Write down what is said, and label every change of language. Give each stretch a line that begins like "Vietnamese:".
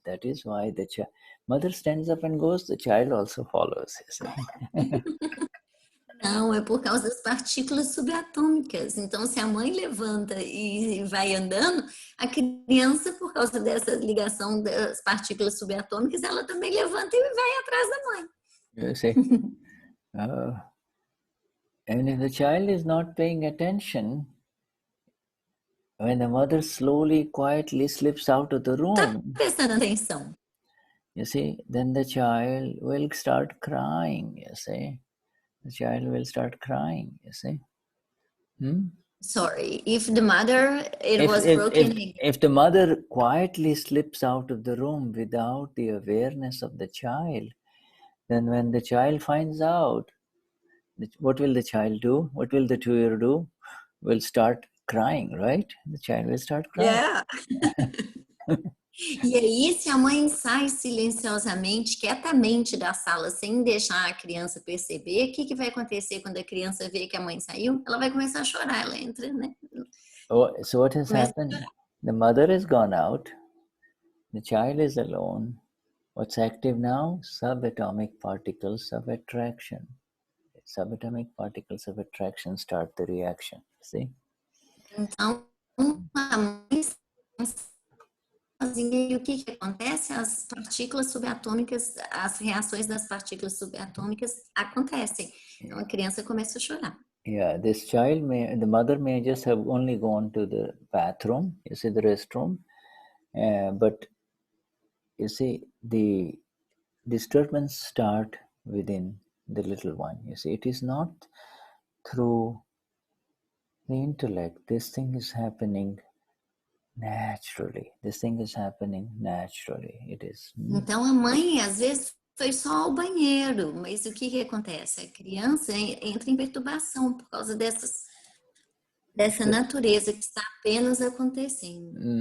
English: That is why the mother stands up and goes, the child also follows, you see.
Portuguese: Não, é por causa das partículas subatômicas. Então, se a mãe levanta e vai andando, a criança, por causa dessa ligação das partículas subatômicas, ela também levanta e vai atrás da mãe.
English: You see? And if the child is not paying attention, when the mother slowly, quietly slips out of the room,
Portuguese: Tá prestando atenção.
English: you see, then the child will start crying, you see. The child will start crying, you see. Sorry, if the mother, was broken. If the mother quietly slips out of the room without the awareness of the child, then when the child finds out, what will the child do? What will the 2-year-old do? Will start crying, right? The child will start crying. Yeah.
Portuguese: E aí, se a mãe sai silenciosamente, quietamente da sala, sem deixar a criança perceber, o que vai acontecer quando a criança vê que a mãe saiu? Ela vai começar a chorar, ela entra, né?
English: So what has happened? The mother has gone out, the child is alone. What's active now? Subatomic particles of attraction. Subatomic particles of attraction start the reaction, see?
Portuguese: Então, a mãe sozinha, e o que acontece? As partículas subatômicas, as reações das partículas subatômicas acontecem. Então a criança começa a chorar.
English: Yeah, the mother may just have only gone to the bathroom, you see, the restroom, but you see, the disturbance start within the little one. You see, it is not through the intellect. This thing is happening naturally. This thing is happening naturally. It is.
Portuguese: Então a mãe às vezes foi só ao banheiro, mas o que que acontece? A criança entra em perturbação por causa dessa natureza que está apenas acontecendo.